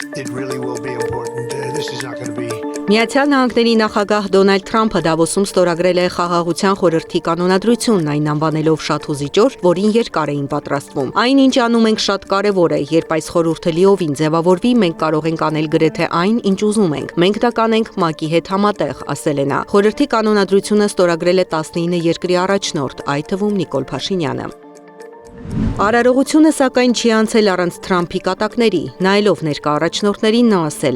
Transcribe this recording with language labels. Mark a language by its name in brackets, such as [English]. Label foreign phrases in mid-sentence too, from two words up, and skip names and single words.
[English] it really will be important. This is not going to be [Armenian] Միացյալ Նահանգների նախագահ Դոնալդ Թրամփը Դավոսում ստորագրել է խաղաղության խորհրդի կանոնադրությունն, այն անվանելով շատ հուզիչ օր, որին երկար էին պատրաստվում։ Այն, ինչ անում ենք, շատ կարևոր է, երբ այս խորհուրդը լիովին ձևավորվի, մենք կարող ենք անել գրեթե այն, ինչ ուզում ենք։ Մենք դա կանենք ՄԱԿ-ի հետ համատեղ, ասել է նա։ Խորհրդի կանոնադրությունը ստորագրել է 19 երկրի առաջնորդ, այդ թվում Նիկոլ Փաշինյանը։ Արարողությունը սակայն չի անցել առանց Թրամփի կատակների, նայելով ներկա առաջնորդներին նա ասել է.